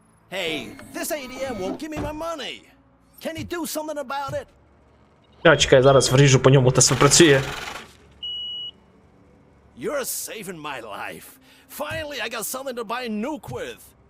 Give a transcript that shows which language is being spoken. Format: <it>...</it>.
<en>Hey, this ATM won't give me my money. Can you do something about it?</en> <uk>Чекай, зараз вріжу по ньому, та все працює.</uk> <en>You're saving my life. Finally, I got something to buy a nuke with.</en>